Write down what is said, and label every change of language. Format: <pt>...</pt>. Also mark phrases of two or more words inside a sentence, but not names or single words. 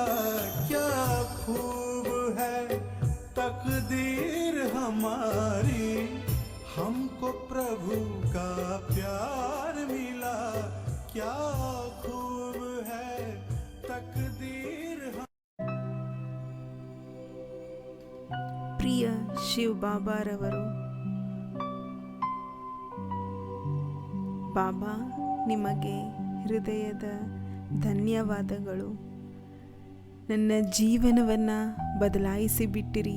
<hi>क्या खूब है तकदीर हमारी, हमको प्रभु का प्यार मिला। क्या खूब है तकदीर</hi> <kn>ಪ್ರಿಯ ಶಿವ್ ಬಾಬಾರವರು, ಬಾಬಾ ನಿಮಗೆ ಹೃದಯದ ಧನ್ಯವಾದಗಳು. ನನ್ನ ಜೀವನವನ್ನು ಬದಲಾಯಿಸಿಬಿಟ್ಟಿರಿ.</kn>